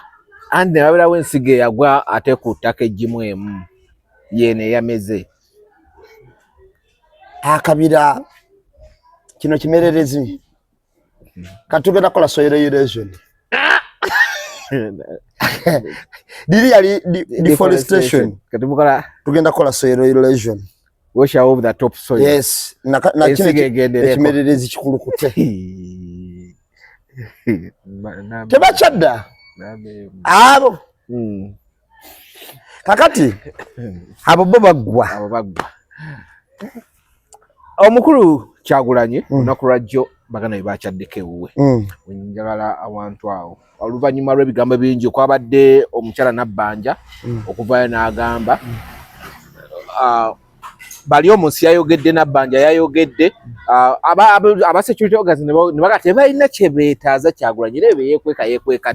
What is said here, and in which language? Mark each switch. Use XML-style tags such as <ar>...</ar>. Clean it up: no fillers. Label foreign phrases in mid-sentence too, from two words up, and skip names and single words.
<lg>andi babirawo ensigo eyagwa ate ku ttaka eggimu emu yeene yameze akabira kino kimererezi katugenda kola</lg> <en>soil erosion</en> <lg>dili yali deforestation katibukola tugenda kola</lg> <en>soil erosion wash out the top soil.</en> <lg>Yes, na ekimererezi kikulukute tebachadda abo kakati abo baggwa omukulu Kyagulanyi olunaku lwajjo bagana bebakyadeko ewuwe njagala awantu awo oluvannyuma lw'ebigambo bingi kwabadde omukyala Nabbanja okuvaayo n'agamba bali omunsi yayogedde Nabbanja yayogedde aba</lg> <en>security organs</en> <lg>ne baga tebalina kye beetaaza Kyagulanyi era yeekweka</lg>